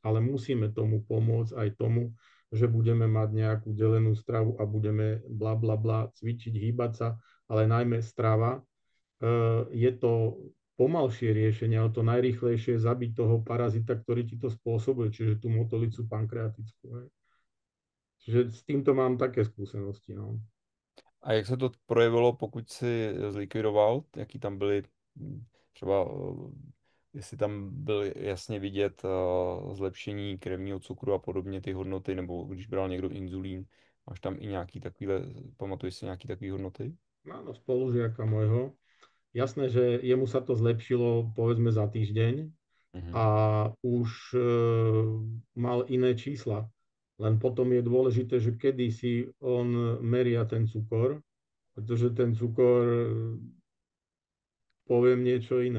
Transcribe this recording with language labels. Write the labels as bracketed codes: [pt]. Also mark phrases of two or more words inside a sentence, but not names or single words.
[sk] Ale musíme tomu pomôcť aj tomu, že budeme mať nejakú delenú stravu a budeme bla bla bla cvičiť, hýbať sa, ale najmä strava. Je to pomalšie riešenie, ale to najrýchlejšie je zabiť toho parazita, ktorý ti to spôsobuje, čiže tú motolicu pankreatickú. Hej. Čiže s týmto mám také skúsenosti. No. [cs] A jak se to projevilo, pokud jsi zlikvidoval, jaký tam byly třeba, jestli tam byl jasně vidět zlepšení krevního cukru a podobně ty hodnoty, nebo když bral někdo inzulín, máš tam i nějaký takovýhle, pamatuješ si nějaký takový hodnoty? [sk] Áno, spolužiaka môjho. Jasné, že jemu sa to zlepšilo povedzme za týždeň, Mhm. a už mal iné čísla. Len potom je dôležité, že kedy si on meria ten cukor, pretože ten cukor, poviem niečo iné.